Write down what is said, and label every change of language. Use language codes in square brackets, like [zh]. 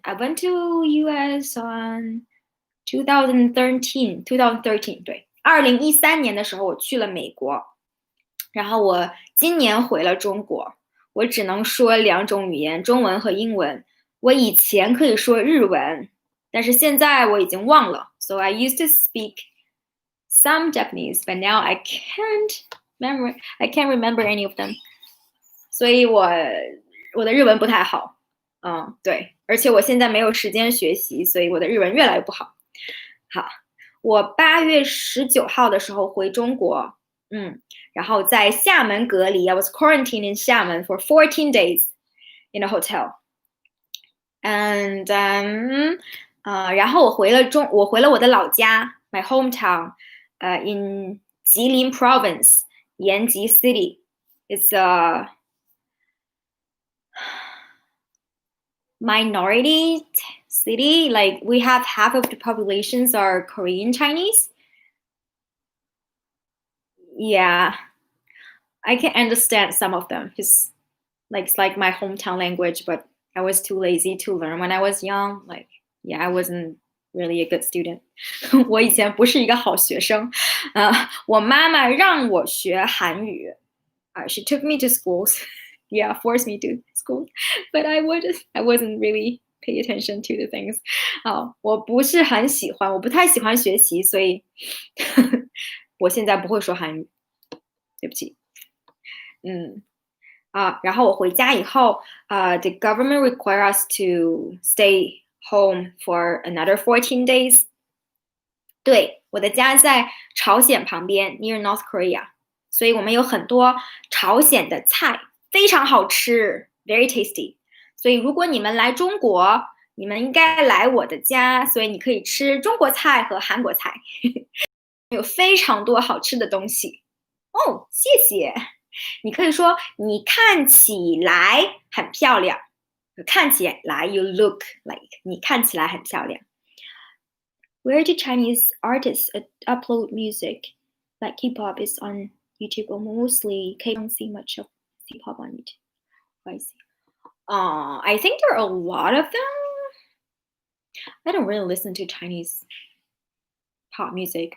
[en] I went to US on 2013， [zh] 对，2013年的时候我去了美国，然后我今年回了中国。我只能说2种语言，中文和英文。我以前可以说日文，但是现在我已经忘了。 [en] So I used to speak some Japanese, but now I can't remember any of them. [zh] 所以我的日文不太好。对，而且我现在没有时间学习，所以我的日文越来越不好。好，我8月19号的时候回中国。然后在厦门隔离。 [en] I was quarantined in 厦门 for 14 days in a hotel. And [zh] 然后我回了我的老家 [en] my hometown in 吉林 province 延吉 city. It's a minority city. Like we have half of the populations are Korean Chinese. Yeah, I can understand some of them because it's like my hometown language, but I was too lazy to learn when I was young. Like, yeah, I wasn't really a good student. [zh] 我以前不是一个好学生。我妈妈让我学韩语。 [en] She took me to schools. Yeah, forced me to school, but I wasn't really pay attention to the things. [zh] 我不太喜欢学习，所以我现在不会说韩语。对不起。然后我回家以后， [en] the government require us to stay home for another 14 days. [zh] 对，我的家在朝鲜旁边 ， [en] near North Korea， [zh] 所以我们有很多朝鲜的菜，非常好吃 ， [en] very tasty。 [zh] 所以如果你们来中国，你们应该来我的家，所以你可以吃中国菜和韩国菜，有非常多好吃的东西。哦，谢谢。你可以说你看起来很漂亮，看起来 [en] you look like [zh] 你看起来很漂亮。 [en] Where do Chinese artists upload music? Like K-pop is on YouTube or mostly K. Don't see much of K-pop on YouTube. I see. I think there are a lot of them. I don't really listen to Chinese pop music.